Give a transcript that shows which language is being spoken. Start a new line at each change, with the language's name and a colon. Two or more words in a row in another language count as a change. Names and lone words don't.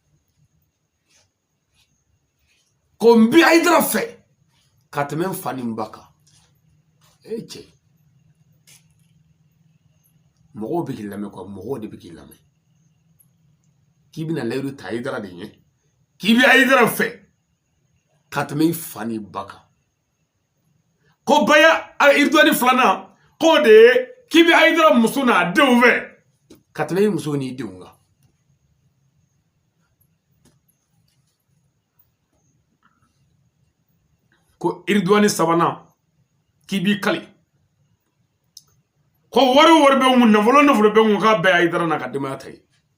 Bambara: ko n bɛ Hayidara fɛ ka tɛmɛ n fa ni n ba kan cɛ mɔgɔw bɛ k'i lamɛn quoi mɔgɔw de bɛ k'i lamɛn k'i bɛna layidu ta Hayidara de ɲɛ k'i bɛ Hayidara fɛ ka tɛmɛ i fa ni ba kan ko baya iriduwani 2nan k'o de ye k'i bɛ Hayidara muso n'a denw fɛ ka tɛmɛ i muso n'i denw kan ko iriduwani 3nan k'i b'i kali ko wari bɛ mun nafolo bɛ mun k'a bɛɛ Hayidara n'a ka denbaya ta ye